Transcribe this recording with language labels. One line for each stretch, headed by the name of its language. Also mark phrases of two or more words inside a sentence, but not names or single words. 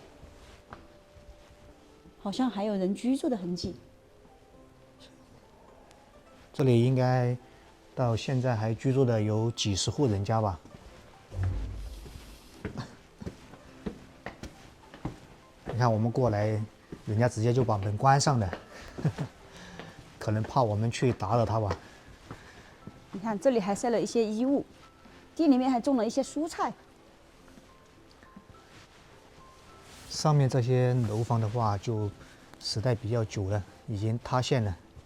Chinese: 好像還有人居住的痕跡。這裡應該到現在還居住的有幾十戶人家吧。你看我們過來，人家直接就把門關上了，可能怕我们去打擾他吧。你看這裡還曬了一些衣物，地裡面還種了一些蔬菜。上面這些樓房的話，就時代比較久了，已經塌陷了。